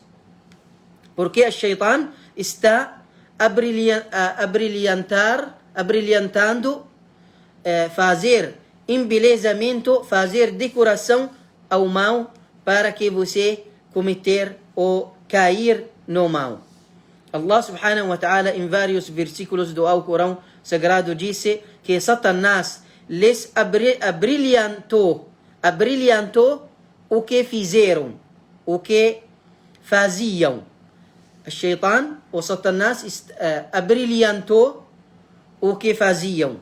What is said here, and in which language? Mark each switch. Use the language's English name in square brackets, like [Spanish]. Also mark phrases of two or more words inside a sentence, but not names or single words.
[Portuguese] Porque a Shaitan está abrilhantando, fazer embelezamento, fazer decoração ao mal para que você cometer ou cair no mal. [Arabic] الله سبحانه وتعالى [Portuguese] em vários versículos do Alcorão Sagrado disse que Satanás les abrilhantou o que fizeram, o que faziam. O Shaitan, o Satanás, abrilhantou o que faziam.